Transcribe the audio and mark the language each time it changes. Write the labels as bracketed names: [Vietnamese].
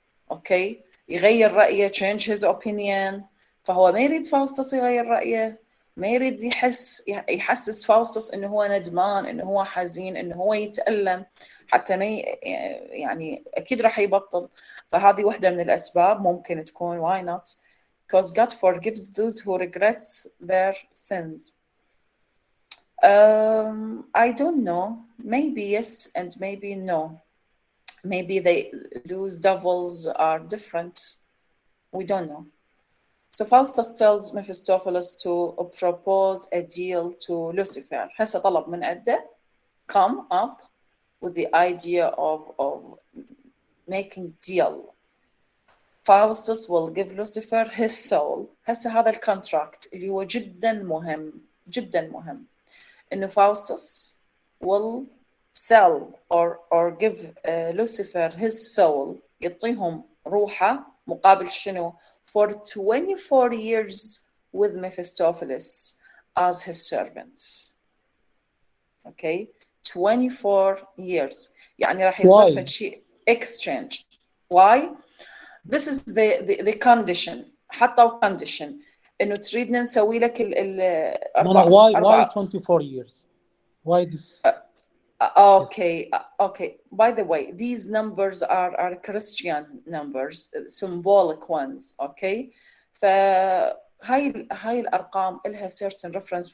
[English] Okay, [Arabic] يغير رأيه, [English] change his opinion. [Arabic] فهو ما يريد فاوستس يغير رأيه، ما يريد يحسس فاوستس إنه هو ندمان، إنه هو حزين، إنه هو يتألم، حتى ما يعني أكيد راح يبطل. فهذه واحدة من الأسباب ممكن تكون. [English] why not? Because God forgives those who regrets their sins. I don't know. Maybe yes and maybe no. Maybe those devils are different. We don't know. So Faustus tells Mephistopheles to propose a deal to Lucifer. [Arabic] هسه طلب من عنده [English] come up with the idea of making deal. Faustus will give Lucifer his soul. [Arabic] هسه هذا الكونتراكت اللي هو جدا مهم إنه [English] Faustus will sell or give Lucifer his soul، [Arabic] يعطيهم روحه مقابل شنو؟ [English] For 24 years with Mephistopheles as his servant. Okay, 24 years. [Arabic] يعني راح يصير فد شيء exchange. [English] Why? This is the condition. [Arabic] حطوا condition إنه تريدنا نسوي لك [English] why 24 years? Why this? Okay. By the way, these numbers are Christian numbers, symbolic ones. Okay. [Arabic] فهاي الأرقام لها [English] certain reference.